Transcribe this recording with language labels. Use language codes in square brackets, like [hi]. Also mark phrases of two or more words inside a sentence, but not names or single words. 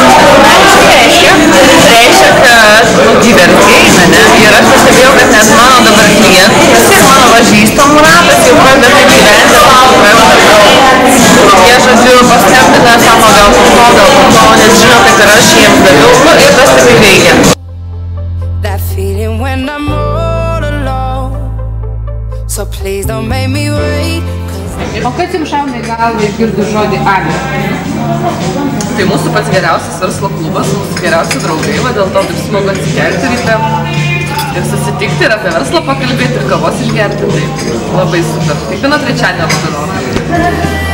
[lt] Reiškia, kad diversija, ne? Ir aš pastebėjau, kad net mano dabar klientai, visi mano pažįstamų ratas jau pradeda taip gyventi, jie, žodžiu, paskambina, sako, gal po to, nes žino, kad ir aš jiems daviau, ir tas tikrai veikia. [en] That feeling when I'm all alone. So please don't make me wait. [lt] O kas jums šauna į galvą išgirdus žodį Amber? Tai mūsų pats geriausias verslo klubas, mūsų geriausi draugai, va dėl to taip smagu atsikelti ryte ir susitikti ir apie verslą pakalbėti ir kavos išgerti, tai labai super. Kiekvieną trečiadienį labai noriu.